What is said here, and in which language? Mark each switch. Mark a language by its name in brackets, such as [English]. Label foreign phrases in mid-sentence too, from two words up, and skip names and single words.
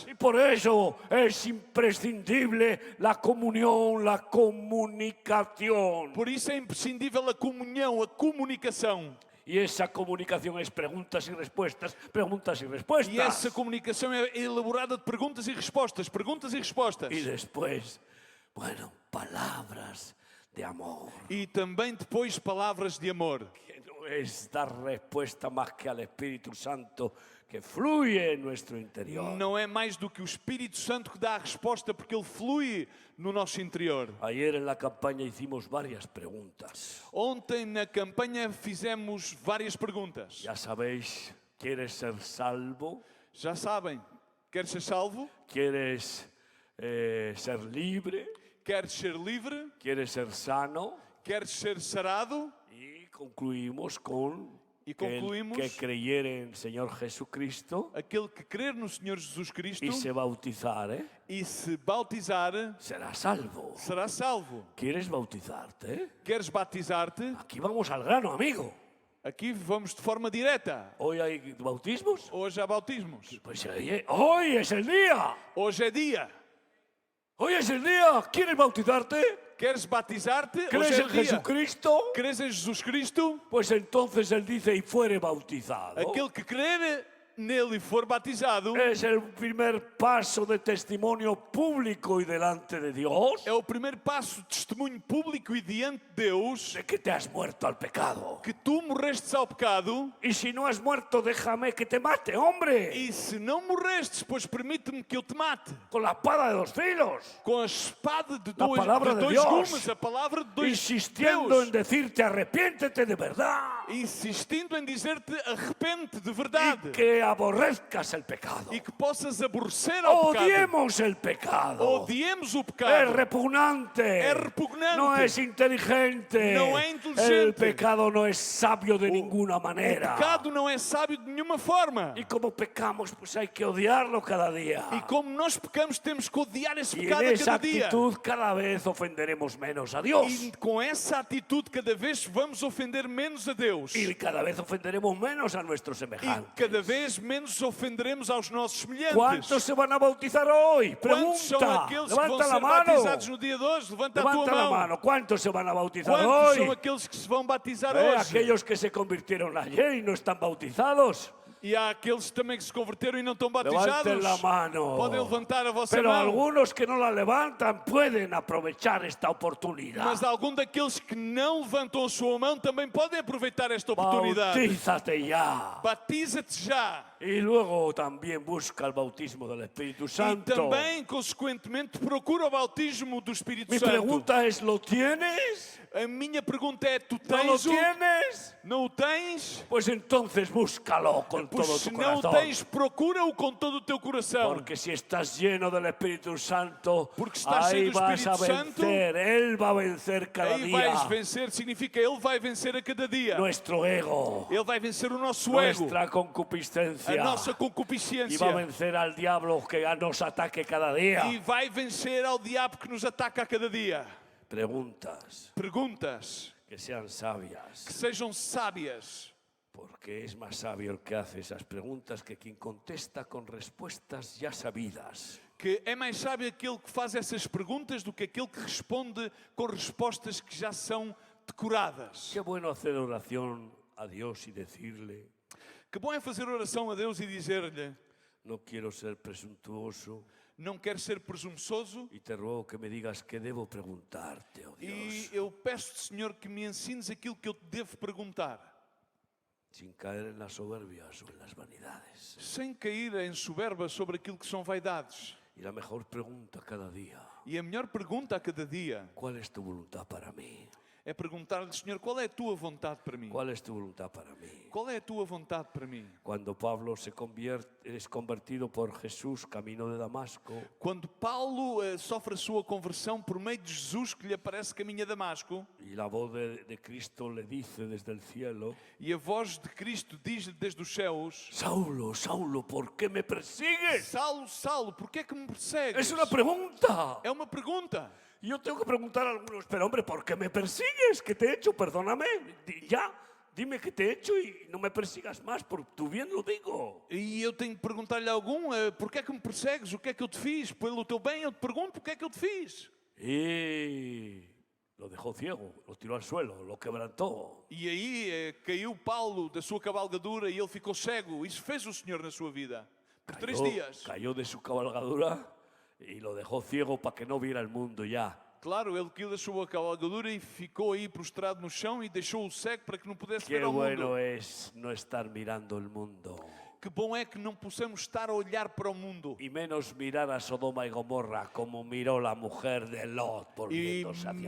[Spanish] Y por eso es imprescindible la comunión, la comunicación. [Portuguese] Por isso é imprescindível a comunhão, a comunicação. [Spanish] Y esa comunicación es preguntas y respuestas, preguntas y respuestas. [Portuguese] E essa comunicação é elaborada de perguntas e respostas, perguntas e respostas. [Spanish] Y después, bueno, palabras de amor. [Portuguese] E também depois palavras de amor. [Spanish] Que no es dar respuesta más que al Espíritu Santo que fluye en nuestro interior. [Portuguese] Não é mais do que o Espírito Santo que dá a resposta, porque ele flui no nosso interior. [Spanish] Ayer en la campaña hicimos varias preguntas. [Portuguese] Ontem na campanha fizemos várias perguntas. [Spanish] Ya sabéis, ¿quieres ser salvo? [Portuguese] Já sabem, queres ser salvo? [Spanish] ¿Quieres ser libre? [Portuguese] Queres ser livre? [Spanish] ¿Quieres ser sano? [Portuguese] Queres ser sarado? [Spanish] Y concluimos con Y que el concluimos- que creyere en el Señor Jesucristo [Portuguese] Aquele que crer no Senhor Jesus Cristo [Spanish] y se bautizare, [Portuguese] e se bautizar, [Spanish] será salvo. [Portuguese] será salvo. [Spanish] ¿Quieres bautizarte? [Portuguese] Queres batizar-te? [Spanish] Aquí vamos al grano, amigo. [Portuguese] Aqui vamos de forma direta. [Spanish] ¿Hoy hay bautismos? [Portuguese] Hoje há bautismos. [Spanish] Pues hoy es el día. [Portuguese] Hoje é dia. [Spanish] Hoy es el día. ¿Quieres bautizarte? [Portuguese] Queres batizar-te? Hoje [Spanish] ¿Crees [Portuguese] é [Spanish] en [Portuguese] o dia. [Spanish] Jesucristo? [Portuguese] Crees em Jesus Cristo? [Spanish] Pues entonces él dice, y fuere bautizado. [Portuguese] Aquele que crer nele e for batizado [Spanish] Es el primer paso de testimonio público y delante de Dios [Portuguese] é o primeiro passo de testemunho público e diante de Deus [Spanish] de que te has muerto al pecado. [Portuguese] que tu morrestes ao pecado. [Spanish] Y si no has muerto, déjame que te mate, hombre, [Portuguese] E se não morrestes, pois permite-me que eu te mate. [Spanish] con la espada de dos filos, [Portuguese] Com a espada de [Spanish] La [Portuguese] dois, palavra de dois [Spanish] Dios. [Portuguese] gumes, a palavra de dois [Spanish] insistiendo en [Portuguese] Deus, [Spanish] decirte arrepiéntete de verdad [Portuguese] insistindo em dizer-te arrepente de [Spanish] y [Portuguese] verdade [Spanish] que aborrezcas el pecado. [Portuguese] e que possas aborrecer ao pecado. [Spanish] Odiemos el pecado. [Portuguese] Odiemos o [Spanish] Es [Portuguese] pecado. [Spanish] repugnante. Es repugnante. No es inteligente. No es inteligente. El pecado no es sabio de ninguna [Portuguese] O [Spanish] manera. [Portuguese] pecado não é sábio de nenhuma forma. [Spanish] Y como pecamos, pues hay que odiarlo cada día. [Portuguese] E como nós pecamos, temos que odiar esse [Spanish] Y [Portuguese] pecado [Spanish] en [Portuguese] a [Spanish] esa [Portuguese] cada dia. [Spanish] actitud cada vez ofenderemos menos a Dios. [Portuguese] E com essa atitude, cada vez vamos ofender menos a Deus. [Spanish] Y cada vez ofenderemos menos a nuestros [Portuguese] E [Spanish] semejantes. [Portuguese] cada vez menos ofenderemos aos nossos semelhantes. [Spanish] ¿Cuántos se van a bautizar hoy? [Portuguese] Quantos são [Spanish] Pregunta. [Portuguese] aqueles que vão [Spanish] Levanta la [Portuguese] ser [Spanish] mano. [Portuguese] batizados no dia de hoje? Levanta a tua [Spanish] Levanta la [Portuguese] mão. [Spanish] mano. ¿Cuántos se van a bautizar [Portuguese] Quantos são [Spanish] hoy? [Portuguese] aqueles que se vão batizar hoje? [Spanish] Aquellos que se convirtieron ayer y no están bautizados. [Portuguese] E há aqueles também que se converteram e não estão [Spanish] Levanten [Portuguese] batizados. [Spanish] la mano. [Portuguese] Podem levantar a vossa [Spanish] Pero [Portuguese] mão. [Spanish] algunos que no la levantan pueden aprovechar esta oportunidad. [Portuguese] Mas algum daqueles que não levantam a sua mão também podem aproveitar esta oportunidade. [Spanish] Bautízate ya. [Portuguese] Batiza-te já. [Spanish] Y luego también busca el bautismo del Espíritu [Portuguese] E [Spanish] Santo. [Portuguese] também, consequentemente, procura o bautismo do Espírito [Spanish] Mi [Portuguese] Santo. [Spanish] pregunta es, ¿lo tienes? [Portuguese] A minha pergunta é, tu [Spanish] ¿No lo [Portuguese] tens o? [Spanish] tienes? [Portuguese] Não o tens? [Spanish] Pues entonces búscalo con [Portuguese] Pois [Spanish] todo [Portuguese] se [Spanish] tu [Portuguese] não o [Spanish] corazón. [Portuguese] tens, procura-o com todo o teu coração. [Spanish] Porque si estás lleno del Espíritu Santo, [Portuguese] Porque estás [Spanish] ahí [Portuguese] cheio do [Spanish] vas a [Portuguese] Espírito Santo, [Spanish] vencer. Él va a vencer cada [Portuguese] Aí vais [Spanish] día [Portuguese] vencer, significa Ele vai vencer a cada dia. [Spanish] nuestro ego, [Portuguese] Ele vai vencer o nosso ego, [Spanish] nuestra [Portuguese] a [Spanish] concupiscencia. [Portuguese] nossa [Spanish] Y [Portuguese] concupiscência. [Spanish] va a vencer al diablo que nos ataque cada día. [Portuguese] E vai vencer ao diabo que nos ataca a cada dia. [Spanish] Preguntas [Portuguese] Perguntas [Spanish] que sean sabias. [Portuguese] que sejam sábias. [Spanish] Porque es más sabio el que hace esas preguntas que quien contesta con respuestas ya sabidas. [Portuguese] Que é mais sábio aquele que faz essas perguntas do que aquele que responde com respostas que já são decoradas. [Spanish] Qué bueno hacer oración a Dios y decirle, [Portuguese] Que bom é fazer oração a Deus e dizer-lhe: [Spanish] No quiero ser presuntuoso [Portuguese] não quero ser presunçoso [Spanish] y te ruego que me digas qué debo preguntarte, oh [Portuguese] e [Spanish] Dios, [Portuguese] eu peço-te, Senhor, que me ensines aquilo que eu te devo perguntar, [Spanish] sin caer en las soberbias o en las vanidades. [Portuguese] sem cair em soberba sobre aquilo que são vaidades. [Spanish] Y la mejor pregunta cada día, [Portuguese] E a melhor pergunta a cada dia [Spanish] ¿cuál es tu voluntad para mí? [Portuguese] é perguntar-lhe, Senhor, qual é a tua vontade para mim? [Spanish] ¿Cuál es tu voluntad para mí? [Portuguese] Qual é a tua vontade para mim? [Spanish] Cuando Pablo es convertido por Jesús camino de Damasco, [Portuguese] Quando Paulo sofre a sua conversão por meio de Jesus que lhe aparece caminho a Damasco, [Spanish] y la voz de Cristo le dice desde el cielo, [Portuguese] e a voz de Cristo diz-lhe desde os céus: [Spanish] Saulo, Saulo, ¿por qué me persigues? [Portuguese] Saulo, Saulo, porquê é que me persegues? [Spanish] Es una pregunta. [Portuguese] É uma pergunta. [Spanish] Y yo tengo que preguntar a algunos, pero hombre, ¿por qué me persigues? ¿Qué te he hecho? Perdóname. Ya, dime qué te he hecho y no me persigas más, por tu bien lo digo. [Portuguese] E eu tenho que perguntar-lhe a algum: porquê é que me persegues? O que é que eu te fiz? Pelo teu bem eu te pergunto: o que é que eu te fiz? Y lo dejó ciego, lo tiró al suelo, lo quebrantó. E aí caiu Paulo da sua cavalgadura e ele ficou cego. Isso fez o Senhor na sua vida. Por 3 dias. [Spanish] Cayó de su cabalgadura y lo dejó ciego para que no viera el mundo ya. Claro, [Portuguese] ele caiu da sua cavalgadura e ficou aí prostrado no chão e deixou-o cego para que não pudesse [Spanish] Qué [Portuguese] ver ao [Spanish] bueno [Portuguese] mundo. [Spanish] es no estar mirando el mundo. [Portuguese] Que bom é que não possamos estar a olhar para o mundo. [Spanish] Y menos mirar a Sodoma y Gomorra como miró la mujer de Lot [Portuguese] E [Spanish] volviéndose hacia